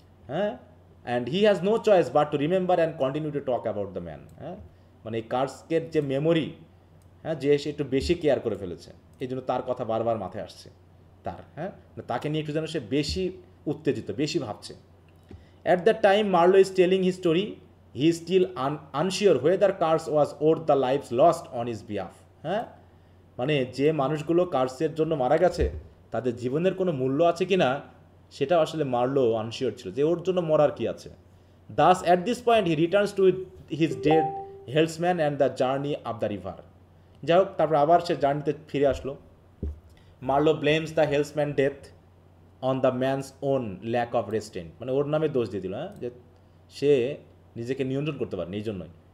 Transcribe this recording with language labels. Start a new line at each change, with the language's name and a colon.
English: হ্যাঁ, and he has no choice but to remember and continue to talk about the man.
Bangla: হ্যাঁ, মানে এই কার্সকের যে মেমোরি, হ্যাঁ, যে সে একটু বেশি কেয়ার করে ফেলেছে, এই জন্য তার কথা বারবার মাথায় আসছে তার। হ্যাঁ, তাকে নিয়ে একটু যেন সে বেশি উত্তেজিত, বেশি ভাবছে।
English: At that time, Marlowe is telling his story. He is still unsure whether Kars was owed the lives lost on his behalf.
Bangla: হ্যাঁ, মানে যে মানুষগুলো কার্সের জন্য মারা গেছে তাদের জীবনের কোনো মূল্য আছে কি না, সেটা আসলে মারলো আনশিওর ছিল যে ওর জন্য মরার কি আছে।
English: Thus at this point he returns to his dead helmsman and the journey up the river.
Bangla: যাই হোক, তারপর আবার সে জার্নিতে ফিরে আসলো।
English: Marlow blames the helmsman death on the man's own lack of restraint,
Bangla: মানে ওর নামে দোষ দিয়ে দিল, হ্যাঁ, যে সে নিজেকে নিয়ন্ত্রণ করতে পারেনি এই জন্যই।